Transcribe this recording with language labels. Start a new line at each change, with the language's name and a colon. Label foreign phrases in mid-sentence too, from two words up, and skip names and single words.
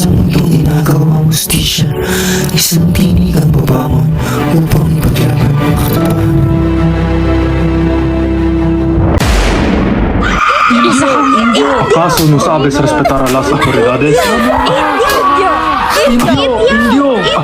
Filipino: itong ginagawang hustisya. Isang tinig ang babangon upang ipaglaban ang katotohanan.
Spanish: ¿Acaso no sabes respetar a las autoridades? Indio!